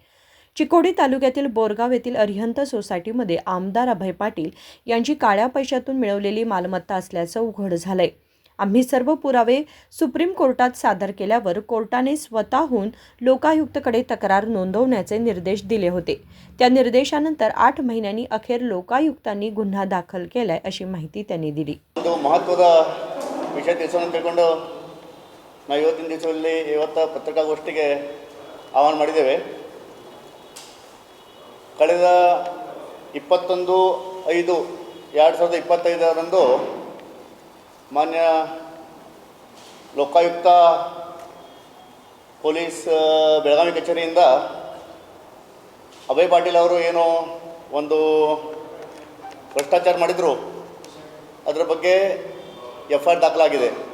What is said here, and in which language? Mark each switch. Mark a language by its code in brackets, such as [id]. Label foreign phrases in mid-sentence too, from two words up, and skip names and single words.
[mr] चिकोडी तालुक्यातील बोरगाव येथील अरिहंत सोसायटीमध्ये आमदार अभय पाटील यांची काळ्या पैशातून मिळवलेली मालमत्ता असल्याचं उघड झालंय। आम्ही सर्व पुरावे सुप्रीम कोर्टात सादर केल्यावर कोर्टाने स्वतःहून लोकायुक्तकडे तक्रार नोंदवण्याचे निर्देश दिले होते। त्या निर्देशानंतर 8 महिन्यांनी अखेर लोकायुक्तांनी गुन्हा दाखल केलाय अशी माहिती त्यांनी दिली। [kn] ಮಹತ್ವದ ವಿಷಯ ತಿಳಿಸೋಣ ತಿಳ್ಕೊಂಡು ನಾವು ಇವತ್ತಿನ ದಿವಸದಲ್ಲಿ ಪತ್ರಿಕಾಗೋಷ್ಠಿಗೆ ಆಹ್ವಾನ ಮಾಡಿದ್ದೇವೆ। ಕಳೆದ 21/5/2025 ಮಾನ್ಯ ಲೋಕಾಯುಕ್ತ ಪೊಲೀಸ್ ಬೆಳಗಾವಿ ಕಚೇರಿಯಿಂದ ಅಭಯ್ ಪಾಟೀಲ್ ಅವರು ಏನೋ ಒಂದು ಭ್ರಷ್ಟಾಚಾರ ಮಾಡಿದರು, ಅದರ ಬಗ್ಗೆ FIR ದಾಖಲಾಗಿದೆ।